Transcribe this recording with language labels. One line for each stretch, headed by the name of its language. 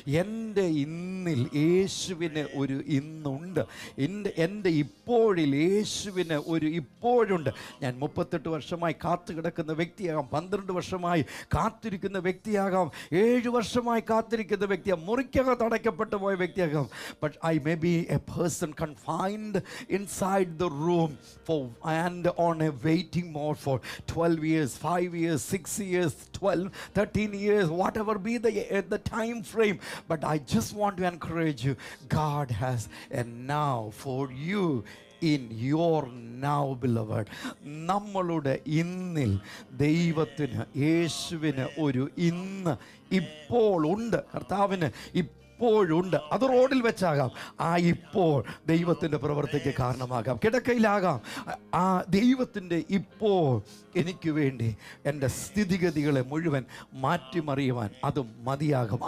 Malayalam: എൻ്റെ ഇന്നിൽ യേശുവിന് ഒരു ഇന്നുണ്ട്. എൻ്റെ ഇപ്പോഴിൽ യേശുവിന് ഒരു ഇപ്പോഴുണ്ട്. ഞാൻ 38 വർഷമായി കാത്തു കിടക്കുന്ന വ്യക്തിയാകാം, 12 വർഷമായി കാത്തിരിക്കുന്ന വ്യക്തിയാകാം, 7 വർഷമായി കാത്തിരിക്കുന്ന വ്യക്തിയാകാം, മുറിക്കകത്ത് അടയ്ക്കപ്പെട്ടു പോയ വ്യക്തിയാകാം.
English: But I may be a person confined inside the room for and on a waiting mode for 12 years, 5 years, 6 years, 12, 13 years, whatever be the time frame. But I just want to encourage you, God has a now for you in your now beloved.
Malayalam: നമ്മളുടെ ഇന്നിൽ ദൈവത്തിന്, യേശുവിന് ഒരു ഇന്ന് ഇപ്പോൾ ഉണ്ട്. കർത്താവിന് ഇപ്പോഴുണ്ട്. അത് റോഡിൽ വെച്ചാകാം, ആ ഇപ്പോൾ ദൈവത്തിൻ്റെ പ്രവൃത്തിക്ക് കാരണമാകാം. കിടക്കയിലാകാം. ആ ദൈവത്തിൻ്റെ ഇപ്പോൾ എനിക്ക് വേണ്ടി എൻ്റെ സ്ഥിതിഗതികളെ മുഴുവൻ മാറ്റിമറിയുവാൻ അത് മതിയാകും.